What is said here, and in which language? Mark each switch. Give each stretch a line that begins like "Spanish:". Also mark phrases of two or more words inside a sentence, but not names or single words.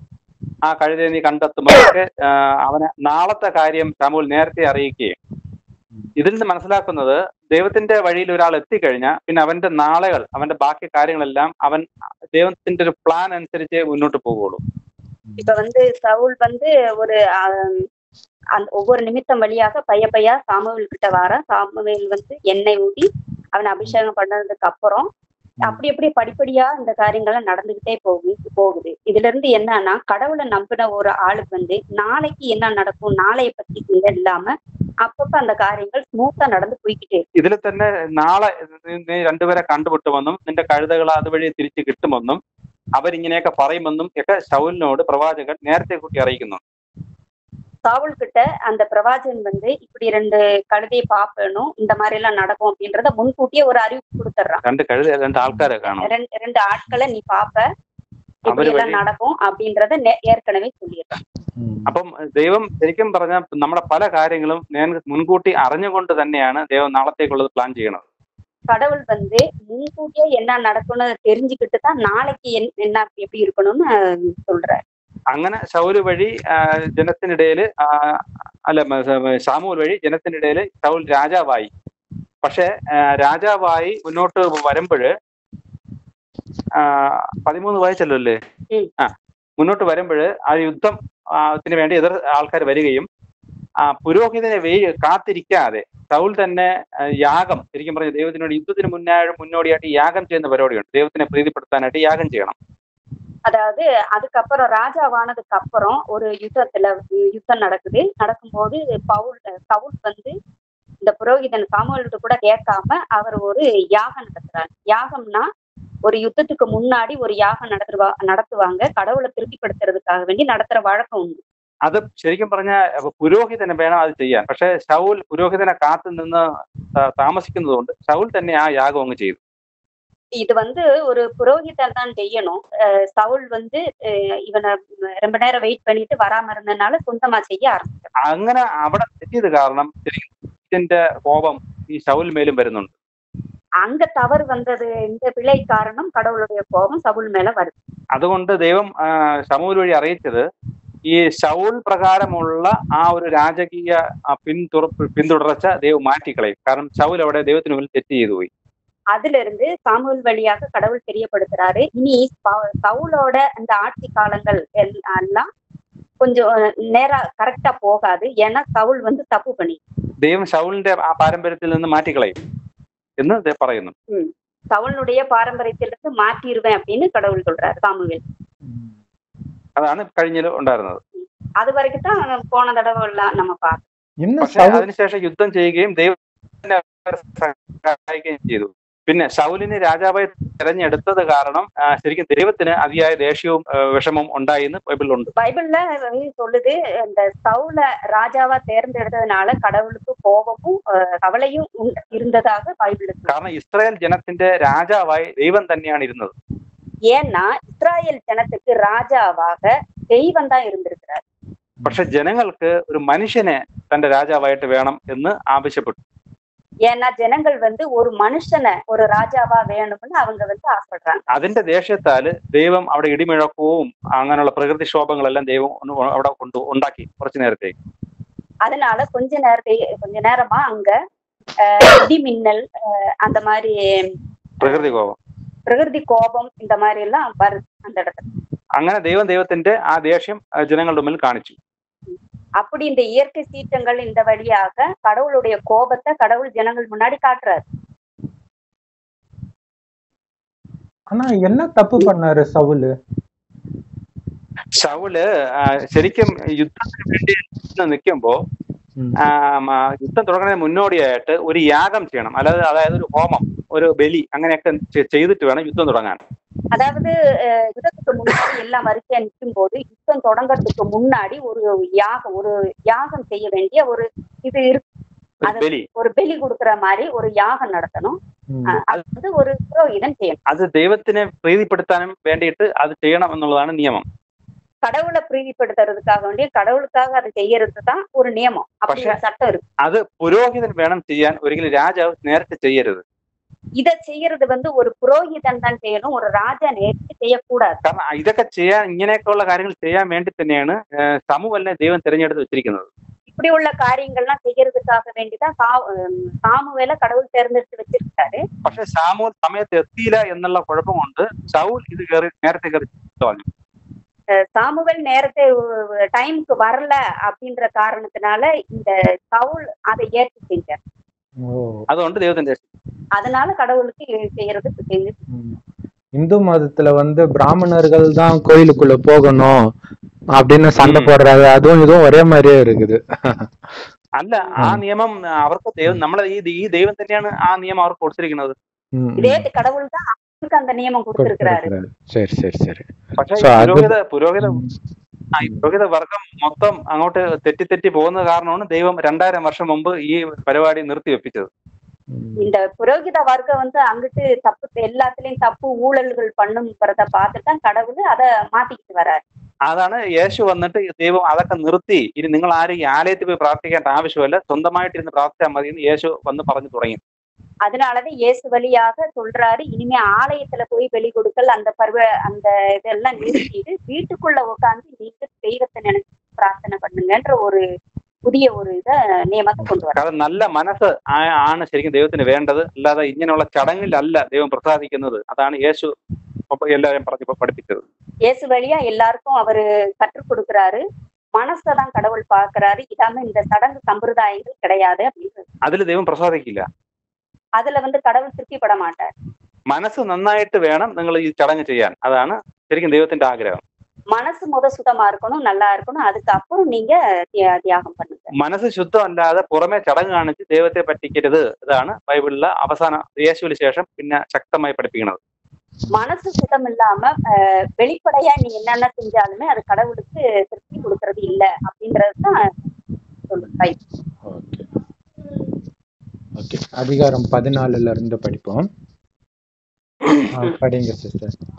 Malayalam: ആ കഴുതയെ നീ കണ്ടെത്തുമ്പോഴൊക്കെ അവനെ നാളത്തെ കാര്യം ശമൂവേൽ നേരത്തെ അറിയിക്കുകയും. ഇതിൽ നിന്ന് മനസ്സിലാക്കുന്നത് ദൈവത്തിന്റെ വഴിയിൽ ഒരാൾ എത്തിക്കഴിഞ്ഞാൽ പിന്നെ അവന്റെ നാളുകൾ, അവന്റെ ബാക്കി കാര്യങ്ങളെല്ലാം അവൻ ദൈവത്തിന്റെ ഒരു പ്ലാൻ അനുസരിച്ച് മുന്നോട്ട് പോകുള്ളൂ.
Tamil: இப்ப வந்து சவுல் வந்து ஒவ்வொரு நிமித்தம் வழியாக பையா சாமுவேல் கிட்ட வர, சாமுவேல் வந்து எண்ணெய் ஊட்டி அவனை அபிஷேகம் பண்ணதுக்கு அப்புறம் அப்படி படிப்படியா இந்த காரியங்கள்லாம் நடந்துகிட்டே போகுது. இதுல இருந்து என்னன்னா, கடவுளை நம்பின ஒரு ஆளுக்கு வந்து நாளைக்கு என்ன நடக்கும், நாளைய பத்தி இல்லாம அப்பப்ப அந்த
Malayalam: കാര്യങ്ങൾ സ്മൂത്താ നടന്നു പോയിക്കിട്ടേ. ഇതിൽ തന്നെ നാളെ നീ രണ്ടുപേരെ കണ്ടുപിട്ടുമെന്നും നിന്റെ കഴുതകൾ അതുവഴി തിരിച്ചു കിട്ടുമെന്നും അവരിങ്ങനെയൊക്കെ പറയുമെന്നും ഒക്കെ ശൗലിനോട് പ്രവാചകൻ നേരത്തെ കൂട്ടി അറിയിക്കുന്നു.
Tamil: சாவுல் கிட்ட அந்த பிரவாചகன் வந்து இப்படி 2 கழுதையை பாப்பணும், இந்த மாதிரி எல்லாம் நடக்கும் அப்படின்றத முன்கூட்டியே ஒரு அறிவிப்பு கொடுத்துறான்.
Malayalam: 2 ആൾക്കാരെ കാണും,
Tamil: 2 ஆட்களை நீ பாப்ப, இப்படி எல்லாம் നടക്കും அப்படின்றத ஏற்கனவே சொல்லிடுறான்.
Malayalam: അപ്പം ദൈവം ശരിക്കും പറഞ്ഞാൽ നമ്മുടെ പല കാര്യങ്ങളും മുൻകൂട്ടി അറിഞ്ഞുകൊണ്ട് തന്നെയാണ് ദൈവം നാളത്തേക്കുള്ളത് പ്ലാൻ ചെയ്യണത്.
Tamil: கடவுள் வந்து முன்கூட்டியே என்ன நடக்கும்னு தெரிஞ்சுக்கிட்டு தான் நாளைக்கு என்ன எப்படி இருக்கணும்னு சொல்றாரு.
Malayalam: അങ്ങനെ ശൗല് വഴി ജനത്തിനിടയിൽ ശമൂവേൽ വഴി ജനത്തിനിടയിൽ ശൗൽ രാജാവായി. പക്ഷെ രാജാവായി മുന്നോട്ട് വരുമ്പോഴ് 13 വായിച്ചല്ലോ അല്ലേ? മുന്നോട്ട് വരുമ്പോഴ് ആ യുദ്ധത്തിന് വേണ്ടി എതിർ ആൾക്കാർ വരികയും പുരോഹിതനെ കാത്തിരിക്കാതെ ശൗൽ തന്നെ യാഗം, ശരിക്കും പറഞ്ഞ ദൈവത്തിനോട് യുദ്ധത്തിന് മുന്നോടിയായിട്ട് യാഗം ചെയ്യുന്ന പരിപാടിയുണ്ട്. ദൈവത്തിനെ പ്രീതിപ്പെടുത്താനായിട്ട് യാഗം ചെയ്യണം.
Tamil: அதாவது அதுக்கப்புறம் ராஜாவானதுக்கு அப்புறம் ஒரு யுத்தம் நடக்கும்போது சவுல் வந்து இந்த புரோகிதன் சாமுவேல்கிட்ட கூட கேட்காம அவர் ஒரு யாகம் நடத்துறாரு. யாகம்னா ஒரு யுத்தத்துக்கு முன்னாடி ஒரு யாகம் நடத்துவாங்க, கடவுளை திருப்திப்படுத்துறதுக்காக வேண்டி நடத்துற வழக்கம் உண்டு.
Malayalam: അത് ശരിക്കും പറഞ്ഞ പുരോഹിതനെ വേണം അത് ചെയ്യാൻ. പക്ഷെ ശൗൽ പുരോഹിതനെ കാത്തു നിന്ന് താമസിക്കുന്നത് കൊണ്ട് ശൗൽ തന്നെ ആ യാഗം അങ്ങ് ചെയ്തു.
Tamil: இது வந்து ஒரு புரோகிதர் தான் செய்யணும். சவுல் வந்து இவனை ரொம்ப நேரம் வெயிட் பண்ணிட்டு வராம இருந்ததுனால சொந்தமா செய்ய ஆரம்பிச்சான்.
Malayalam: അങ്ങനെ അവിടെ തെറ്റിയത് കാരണം ഇതിന്റെ കോപം ഈ ശൗൽ മേലും വരുന്നുണ്ട്.
Tamil: அங்க தவறு வந்தது, இந்த பிழை காரணம் கடவுளுடைய கோபம் சவுல் மேல வருது.
Malayalam: അതുകൊണ്ട് ദൈവം ശമൂവേൽ വഴി അറിയിച്ചത് ഈ ശൗൽ പ്രകാരമുള്ള ആ ഒരു രാജകീയ പിന്തുടർച്ച ദൈവം മാറ്റിക്കളയും. കാരണം ശൗൽ അവിടെ ദൈവത്തിന് മുന്നിൽ തെറ്റ് ചെയ്തു പോയി.
Tamil: அதுல இருந்து சாமுவேல் வழியாக கடவுள் தெரியப்படுத்துறாரு, இனி சவுலோட அந்த ஆட்சி காலங்கள் எல்லாம் கொஞ்சம் நேரா கரெக்டா போகாது, ஏன்னா சவுல் வந்து தப்பு பண்ணி
Malayalam: ദൈവം ശൗലിന്റെ ആ പാരമ്പര്യത്തിൽ നിന്ന് മാറ്റിക്കളയും എന്ന് പറയുന്നു.
Tamil: சவுலுடைய பாரம்பரியத்திலிருந்து மாற்றிடுவேன் அப்படின்னு கடவுள் சொல்றாரு சாமுவேல்.
Malayalam: അതാണ് കഴിഞ്ഞ ഉണ്ടായിരുന്നത്.
Tamil: அது வரைக்கும் தான் போன தடவை எல்லாம் நம்ம பார்த்தோம்.
Malayalam: പക്ഷെ അതിനുശേഷം യുദ്ധം ചെയ്യുകയും ദൈവത്തിനെ സഹായിക്കുകയും ചെയ്തു. പിന്നെ ശൗലിനെ രാജാവായി തെരഞ്ഞെടുത്തത് കാരണം ശരിക്കും ദൈവത്തിന് അതിയായ ദേഷ്യവും വിഷമവും ഉണ്ടായിന്ന് ബൈബിളിലുണ്ട്.
Tamil: பைபிள்ல சொல்லுது, இந்த சவுல ராஜாவா தேர்ந்தெடுத்ததுனால கடவுளுக்கு கோபமும் கவலையும் இருந்ததாக பைபிள்.
Malayalam: കാരണം ഇസ്രായേൽ ജനത്തിന്റെ രാജാവായി ദൈവം തന്നെയാണ് ഇരുന്നത്.
Tamil: ஏன்னா இஸ்ராயேல் ஜனத்துக்கு ராஜாவாக தெய்வம் தான் இருந்திருக்கிறார்.
Malayalam: പക്ഷെ ജനങ്ങൾക്ക് ഒരു മനുഷ്യനെ തന്റെ രാജാവായിട്ട് വേണം എന്ന് ആവശ്യപ്പെട്ടു.
Tamil: ஏன்னா ஜனங்கள் ஒரு மனுஷனை ஒரு ராஜாவா வேணும்னு அவங்க ஆசைப்படுறாங்க.
Malayalam: അതിന്റെ ദേഷ്യത്താല് ദൈവം അവിടെ ഇടിമുഴക്കവും അങ്ങനെയുള്ള പ്രകൃതിക്ഷോഭങ്ങളെല്ലാം ദൈവം അവിടെ ഉണ്ടാക്കി കുറച്ചു നേരത്തേക്ക്.
Tamil: அதனால கொஞ்ச நேரமா அங்க இடி மின்னல், அந்த மாதிரி
Malayalam: പ്രകൃതി കോപം
Tamil: இந்த மாதிரி எல்லாம் வருது அந்த இடத்துல.
Malayalam: അങ്ങനെ ദൈവത്തിന്റെ ആ ദേഷ്യം ജനങ്ങളുടെ മുന്നിൽ കാണിച്ചു.
Tamil: அப்படி இந்த இயற்கை சீற்றங்கள் இந்த வழியாக கடவுளுடைய கோபத்தை கடவுள் ஜனங்கள் முன்னாடி காட்டுறாரு. ஆனா என்ன தப்பு பண்ணாரு சவுலு?
Malayalam: ശരിക്കും യുദ്ധത്തിന് വേണ്ടി നിൽക്കുമ്പോ യുദ്ധം തുടങ്ങുന്നതിന് മുന്നോടിയായിട്ട് ഒരു യാഗം ചെയ്യണം, അതായത് ഒരു ഹോമം, ഒരു ബലി, അങ്ങനെയൊക്കെ ചെയ്തിട്ട് വേണം യുദ്ധം തുടങ്ങാൻ.
Tamil: அதாவது யுத்தத்துக்கு முன்னாடி எல்லாம் வரிசையா நிற்கும் போது யுத்தம் தொடங்கறதுக்கு முன்னாடி ஒரு யாகம் செய்ய வேண்டிய ஒரு இது இருக்கு. ஒரு பலி கொடுக்கற மாதிரி ஒரு யாகம் நடத்தணும். அது ஒரு புரோகிதன் செய்யணும்.
Malayalam: അത് ദൈവത്തിനെ പ്രീതിപ്പെടുത്താനും വേണ്ടിയിട്ട് അത് ചെയ്യണം എന്നുള്ളതാണ് നിയമം.
Tamil: கடவுளை பிரீதிப்படுத்துறதுக்காக வேண்டிய கடவுளுக்காக அதை செய்யறது தான் ஒரு நியமம், அப்படி ஒரு சட்டம் இருக்கு. அது புரோகிதன்
Malayalam: வேണം ചെയ്യാൻ, ഒരിക്കലും രാജാവ് നേരത്തെ ചെയ്യരുത്.
Tamil: இதை செய்யறது ஒரு புரோகிதன் தான் செய்யணும், ஒரு ராஜா நேரത്തെ செய்யக்கூடாது.
Malayalam: കാരണം ഇതൊക്കെ ചെയ്യാൻ, ഇങ്ങനെയൊക്കെയുള്ള കാര്യങ്ങൾ ചെയ്യാൻ വേണ്ടി തന്നെയാണ് സമൂവലിനെ ദൈവം തിരഞ്ഞെടുത്ത് വെച്ചിരിക്കുന്നത്.
Tamil: இப்படி உள்ள காரியங்கள்லாம் செய்யறதுக்காக வேண்டிதான் சாமுவேலை கடவுள் தேர்ந்தெடுத்து வச்சிருக்காரு.
Malayalam: പക്ഷെ സാമുവൽ സമയത്ത് എത്തിയില്ല എന്നുള്ള കുഴപ്പം കൊണ്ട് സൗൽ ഇത് നേരത്തെ കയറി.
Tamil: சாமுவேல் நேரத்தை டைமுக்கு வரல அப்படின்ற காரணத்தினால இந்த சவுல் அதை ஏற்று செஞ்சார்.
Malayalam: അതുകൊണ്ട് ദൈവത്തിന്റെ
Tamil: அதனால கடவுளுக்கு செய்யறது. இந்து மதத்துல பிராமணர்கள் தான் கோயிலுக்குள்ள போகணும் அப்படின்னு சண்டை போடுறாங்க. அதுவும் இதுவும் ஒரே மாதிரியே இருக்குது.
Malayalam: അല്ല, ആ നിയമം അവർക്ക് നമ്മളെ ഈ ദൈവം തന്നെയാണ് ആ നിയമം അവർക്ക് കൊടുത്തിരിക്കുന്നത്.
Tamil: இதே கடவுள் தான் அந்த நியமம் கொடுத்திருக்கிறாரு. சரி சரி சரி.
Malayalam: പക്ഷെ പുരോഹിത വർഗം മൊത്തം അങ്ങോട്ട് തെറ്റി പോകുന്ന കാരണമാണ് ദൈവം 2000 വർഷം മുമ്പ് ഈ പരിപാടി നിർത്തിവെപ്പിച്ചത്.
Tamil: இந்த புரோகித வர்க்கம் அங்கிட்டு தப்பு, எல்லாத்துலயும் தப்பு ஊழல்கள் பண்ணுங்கிறத பார்த்துதான் கடவுள் அதை மாத்திக்கிட்டு வர்றாரு.
Malayalam: അതാണ് യേശു വന്നിട്ട് ദൈവം അതൊക്കെ നിർത്തി, ഇനി നിങ്ങൾ ആരും ഈ ആലയത്തിൽ പോയി പ്രാർത്ഥിക്കേണ്ട ആവശ്യമില്ല, സ്വന്തമായിട്ടിരുന്ന് പ്രാർത്ഥിച്ചാൽ മതി എന്ന് യേശു വന്ന് പറഞ്ഞു തുടങ്ങി.
Tamil: அதனாலதான் இயேசு வழியாக சொல்றாரு, இனிமே ஆலயத்துல போய் வெளி கொடுக்கல் அந்த இதெல்லாம் நிறுத்திட்டு வீட்டுக்குள்ள உட்காந்து நீங்க தெய்வத்தை நினைச்சு பிரார்த்தனை பண்ணுங்கன்ற ஒரு
Malayalam: പുതിയ ഒരു നിയമത്തെ കൊണ്ടുവരാം. കാരണം നല്ല മനസ്സ് ആണ് ശരിക്കും ദൈവത്തിന് വേണ്ടത്, അല്ലാതെ ഇങ്ങനെയുള്ള ചടങ്ങിലല്ല ദൈവം പ്രസാദിക്കുന്നത്. അതാണ് യേശു എല്ലാവരും പഠിപ്പിച്ചത്.
Tamil: இயேசு வழியா எல்லாருக்கும் அவரு கற்றுக் கொடுக்கிறாரு. மனசதான் கடவுள் பாக்குறாரு. இதாம இந்த சடங்கு சம்பிரதாயங்கள் கிடையாது அப்படின்றது.
Malayalam: അതിൽ ദൈവം പ്രസാദിക്കില്ല.
Tamil: அதுல கடவுள் திருப்திப்பட மாட்டார்.
Malayalam: മനസ്സ് നന്നായിട്ട് വേണം നിങ്ങൾ ഈ ചടങ്ങ് ചെയ്യാൻ. അതാണ് ശരിക്കും ദൈവത്തിന്റെ ആഗ്രഹം.
Tamil: மனசு சுத்தமா இருக்கணும், நல்லா இருக்கணும், அதுக்கப்புறம் நீங்க தியாகம் பண்ணுங்க.
Malayalam: മനസ്സ് ശുദ്ധമല്ലാതെ പുറമെ ചടങ്ങ് കാണിച്ച് ദൈവത്തെ പറ്റിക്കരുത്. ഇതാണ് ബൈബിളിലെ അവസാന യേശുവിന് ശേഷം പിന്നെ ശക്തമായി പഠിപ്പിക്കുന്നത്.
Tamil: மனசு சுத்தம் இல்லாம வெளிப்படையா நீ என்னென்ன செஞ்சாலுமே அது கடவுளுக்கு திருப்தி கொடுக்கறது இல்ல அப்படின்றதுதான் சொல்றேன். அதிகாரம் 14 இருந்து படிப்போம். படிங்க சிஸ்டர்.